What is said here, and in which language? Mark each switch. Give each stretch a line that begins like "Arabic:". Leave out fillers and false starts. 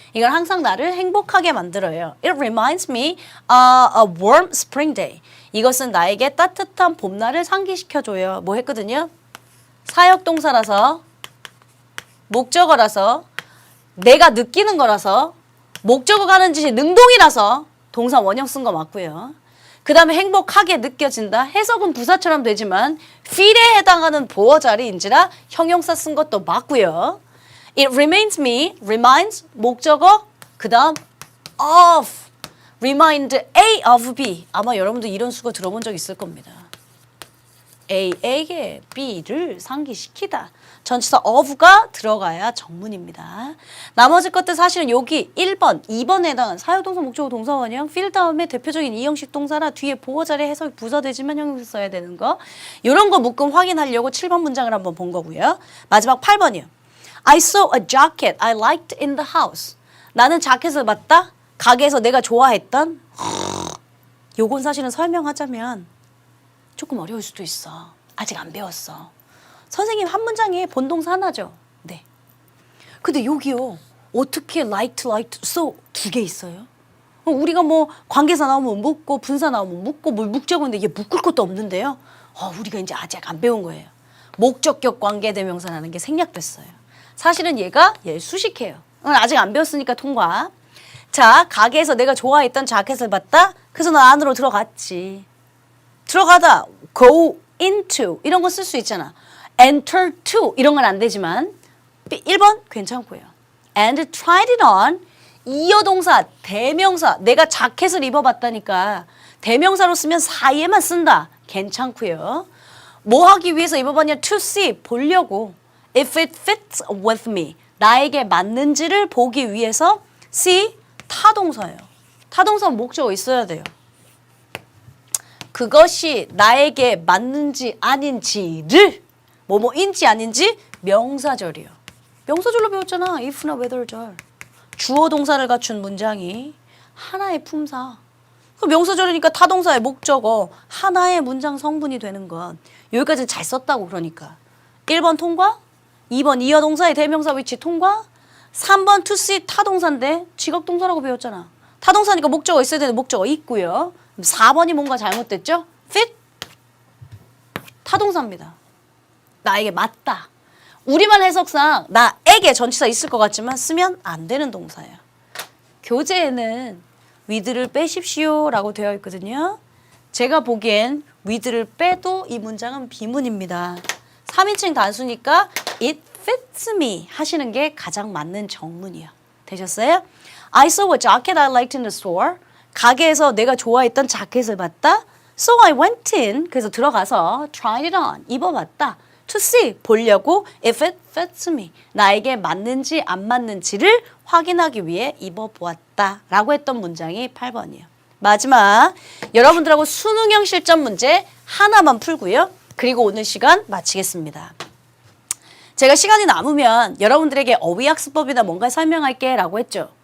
Korean: 이건 항상 나를 행복하게 만들어요.
English: It reminds me a warm spring day.
Korean: 이것은 나에게 따뜻한 봄날을 상기시켜줘요. 뭐 했거든요? 사역동사라서 목적어라서 내가 느끼는 거라서 목적어가 하는 짓이 능동이라서 동사 원형 쓴 거 맞고요. 그 다음에 행복하게 느껴진다. 해석은 부사처럼 되지만 feel에 해당하는 보어 자리인지라 형용사 쓴 것도 맞고요. It reminds 목적어 그 다음 of remind A of B 아마 여러분도 이런 수거 들어본 적 있을 겁니다. A에게 B를 상기시키다. 전치사 of가 들어가야 정문입니다. 나머지 것들 사실은 여기 1번, 2번에 해당한 사역동사, 목적어, 동사 원형, feel 다음에 대표적인 이형식 동사나 뒤에 보어 자리에 해석이 부사되지만 형용사 써야 되는 거. 이런 거 묶음 확인하려고 7번 문장을 한번 본 거고요. 마지막 8번이요.
English: I saw a jacket I liked in the house.
Korean: 나는 자켓을 봤다. 가게에서 내가 좋아했던. 요건 사실은 설명하자면 조금 어려울 수도 있어. 아직 안 배웠어. 선생님 한 문장에 본동사 하나죠. 네. 근데 여기요. 어떻게 liked, so 두 개 있어요? 우리가 뭐 관계사 나오면 묻고 분사 나오면 묻고 뭘 묵적어인데 이게 묶을 것도 없는데요. 우리가 이제 아직 안 배운 거예요. 목적격 관계대명사라는 게 생략됐어요. 사실은 얘 수식해요. 아직 안 배웠으니까 통과. 자, 가게에서 내가 좋아했던 자켓을 봤다. 그래서 나 안으로 들어갔지. 들어가다 go into 이런 거 쓸 수 있잖아. enter to 이런 건 안 되지만 1번 괜찮고요.
English: and tried it on
Korean: 이어동사 대명사 내가 자켓을 입어봤다니까 대명사로 쓰면 사이에만 쓴다. 괜찮고요. 뭐 하기 위해서 입어봤냐?
English: to see
Korean: 보려고
English: if it fits with me
Korean: 나에게 맞는지를 보기 위해서
English: see
Korean: 타동사예요. 타동사 목적어 있어야 돼요. 그것이 나에게 맞는지 아닌지를 뭐뭐인지 아닌지 명사절이요. 명사절로 배웠잖아. if나 whether절. 주어 동사를 갖춘 문장이 하나의 품사. 명사절이니까 타동사의 목적어 하나의 문장 성분이 되는 것. 여기까지는 잘 썼다고 그러니까. 1번 통과, 2번 이어 동사의 대명사 위치 통과, 3번 to see 타동사인데 직업동사라고 배웠잖아. 타동사니까 목적어 있어야 되는 목적어 있고요. 4번이 뭔가 잘못됐죠? fit 타동사입니다. 나에게 맞다. 우리말 해석상 나에게 전치사 있을 것 같지만 쓰면 안 되는 동사예요. 교재에는 with를 빼십시오 라고 되어 있거든요. 제가 보기엔 with를 빼도 이 문장은 비문입니다. 3인칭 단수니까 it fits me 하시는 게 가장 맞는 정문이요. 되셨어요?
English: I saw a jacket I liked in the store.
Korean: 가게에서 내가 좋아했던 자켓을 봤다.
English: So I went in.
Korean: 그래서 들어가서
English: tried it on.
Korean: 입어봤다.
English: To see.
Korean: 보려고
English: if it fits me.
Korean: 나에게 맞는지 안 맞는지를 확인하기 위해 입어보았다. 라고 했던 문장이 8번이에요. 마지막 여러분들하고 수능형 실전 문제 하나만 풀고요. 그리고 오늘 시간 마치겠습니다. 제가 시간이 남으면 여러분들에게 어휘학습법이나 뭔가 설명할게 라고 했죠.